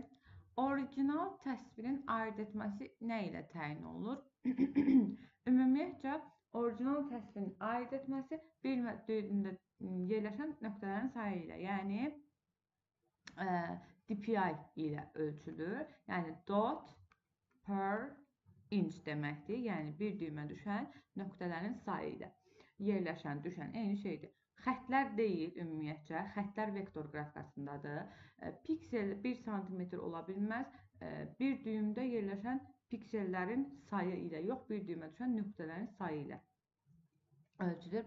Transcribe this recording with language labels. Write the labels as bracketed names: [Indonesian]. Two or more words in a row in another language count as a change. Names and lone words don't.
[Azerbaijani] Orijinal təsvirin ayırt etməsi nə ilə təyin olunur? Ümumiyyətcə, orijinal təsvirin ayırt etməsi bir düzlüyündə yerləşən nöqtələrin sayı ilə, yəni DPI ilə ölçülür. Yəni [English] dot per inch [Azerbaijani] deməkdir. Yəni bir düymə düşən nöqtələrin sayı ilə yerləşən, düşən eyni şeydir. Xətlər deyil ümumiyyətcə. Xətlər vektor qrafikasındadır. Piksel 1 sm ola bilməz. Bir düymdə yerləşən piksellərin sayı ilə yox, bir düymə düşən nöqtələrin sayı ilə ölçülür.